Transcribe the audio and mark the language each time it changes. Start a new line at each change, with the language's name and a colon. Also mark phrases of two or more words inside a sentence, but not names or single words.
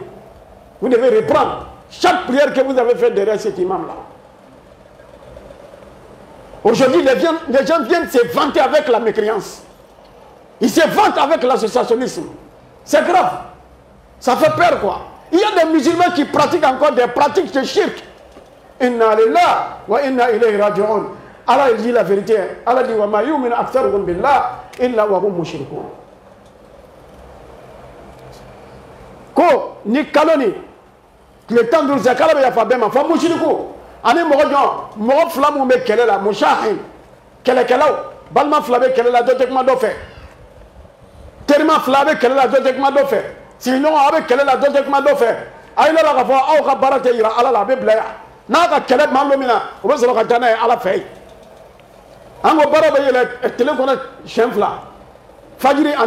French: Vous devez reprendre chaque prière que vous avez faite derrière cet imam-là. Aujourd'hui, les gens viennent se vanter avec la mécréance. Ils se vantent avec l'associationnisme. C'est grave. Ça fait peur, quoi. Il y a des musulmans qui pratiquent encore des pratiques de shirk.
Arabic: إنا لله وإنا إليه راجعون.
French: Allah dit la vérité. Allah dit
Arabic: وما يؤمن أكثرهم بالله إلا وهم مشركون.
Bambara: Ko ni kaloni
French: le temps de
Bambara: zakala be yafa bema fa mushriku ani mɔgɔ fila mun bɛ kɛlɛ la mushahin kɛlɛkɛlaw balima fila bɛ kɛlɛ la dɔ tɛ kuma dɔ fɛ terima fila bɛ kɛlɛ la dɔ tɛ kuma dɔ fɛ sigiɲɔgɔn aw bɛ kɛlɛ la dɔ tɛ kuma dɔ fɛ a yi lɔra k'a fɔ aw ka baara tɛ yira ala la a bɛ bila yan n'a ka kɛlɛ maa dɔ min na o bɛ sɔrɔ ka taa n'a ye ala fɛ yen an ko baara bɛ yɛlɛ tile kɔnɔ siɲɛ fila fajiri ani